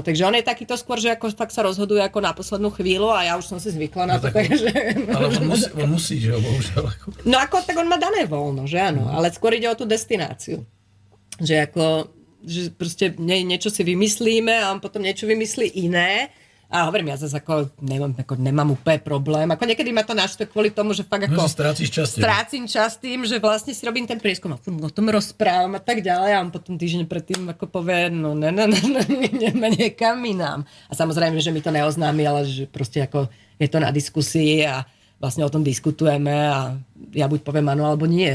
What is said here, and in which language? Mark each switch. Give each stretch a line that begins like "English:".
Slovak: Takže on je takýto skôr, že ako fakt sa rozhoduje ako na poslednú chvíľu a ja už som si zvykla na to. Takže...
Czech: Ale on musí, že jo, bohužel.
Slovak: No ako, tak on má dané voľno, že áno. Ale skôr ide o tú destináciu. Že ako... že proste niečo si vymyslíme a on potom niečo vymyslí iné. A hovorím, ja zase nemám úplne problém. Ako niekedy ma to naštve kvôli tomu, že fakt ako strácim čas tým, že vlastne si robím ten prieskum a o tom rozprávam a tak ďalej a on potom týždeň predtým ako povie, no ideme niekam inám. A samozrejme, že mi to neoznámi, ale že proste ako je to na diskusii a vlastne o tom diskutujeme a ja buď poviem áno, alebo nie.